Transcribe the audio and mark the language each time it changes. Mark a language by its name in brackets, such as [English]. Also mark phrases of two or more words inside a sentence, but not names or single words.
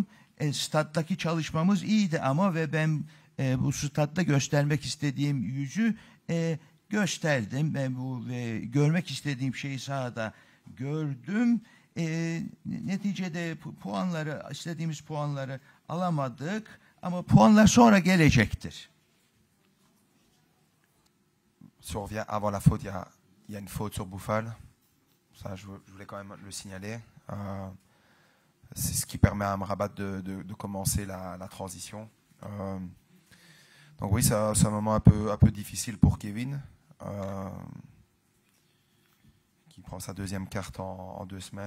[Turkish] Stattaki çalışmamız iyiydi ama ve ben bu statta göstermek istediğim yüzü gösterdim. Ben görmek istediğim şeyi sahada gördüm. Neticede istediğimiz puanları alamadık ama puanlar sonra gelecektir. [French] Si on revient avant la faute, il y a une faute sur Bouffal. Ça, je voulais quand même le signaler. C'est ce qui permet à Amrabat de commencer la transition. Donc oui, c'est un moment un peu difficile pour Kevin, qui prend sa deuxième carte en 2 semaines.